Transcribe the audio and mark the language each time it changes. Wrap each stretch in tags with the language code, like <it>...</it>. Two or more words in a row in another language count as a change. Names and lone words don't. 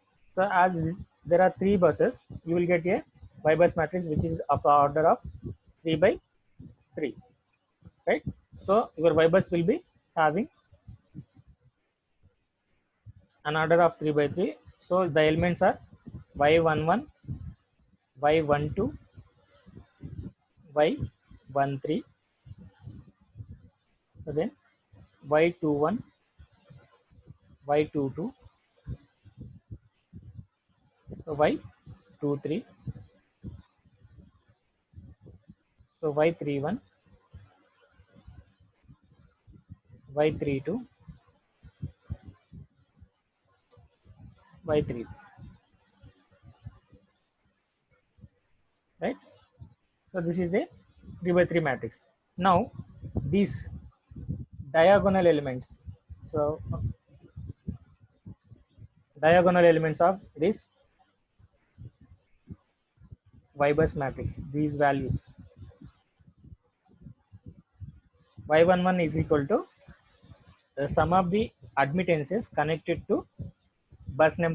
<en>So as there are 3 buses, you will get a Y bus matrix which is of the order of 3 by 3, right? So your Y bus will be having an order of 3 by 3. So the elements are y11, y12, y13, so then y21, y22, so y23, so y31, y32, y3, right? So this is the 3 by 3 matrix. Now these diagonal elements, so diagonal elements of this Y bus matrix, these values y11 is equal to the sum of the admittances connected to bus number 1.</en>